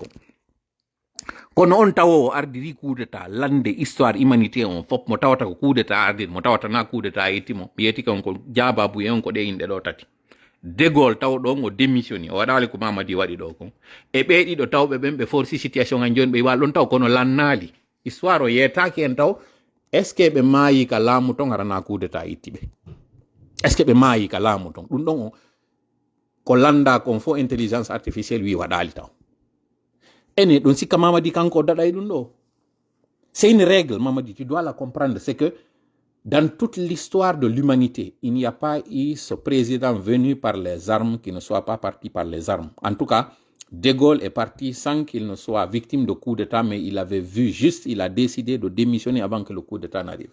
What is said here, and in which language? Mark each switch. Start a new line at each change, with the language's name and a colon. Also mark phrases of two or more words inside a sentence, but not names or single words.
Fula: Kono on tawowo ardiri
French: coup d'état
Fula: lande
French: histoire humanité
Fula: on fop mo tawata ko
French: coup d'état
Fula: ardiri mo tawata na
French: coup d'état
Fula: yettimo mi yettike on ko jababu e on ko ɗe inɗe ɗo tati. De Gaulle tawɗo on o démissioni o waɗali ko Mamadi waɗi ɗo kon e ɓe ɗiɗo tawɓe ɓen ɓe forci situation han joni ɓe wal ɗon taw kono lannali histoire o yetaki en taw
French: est ce que
Fula: ɓe maayi ka laamu ton harana
French: coup d'état
Fula: ittiɓe
French: est ce que
Fula: ɓe maayi ka laamu ton ɗum ɗon ko landa kon fo
French: intelligence artificielle
Fula: wi waɗali taw. Ene ɗon sikka Mamadi kanko daɗay ɗum ɗo.
French: C'est une règle Mamadi, tu dois la comprendre, c'est que dans toute l'histoire de l'humanité, il n'y a pas eu ce président venu par les armes qui ne soit pas parti par les armes. En tout cas, De Gaulle est parti sans qu'il ne soit victime de coup d'état, mais il avait vu juste, il a décidé de démissionner avant que le coup d'état n'arrive.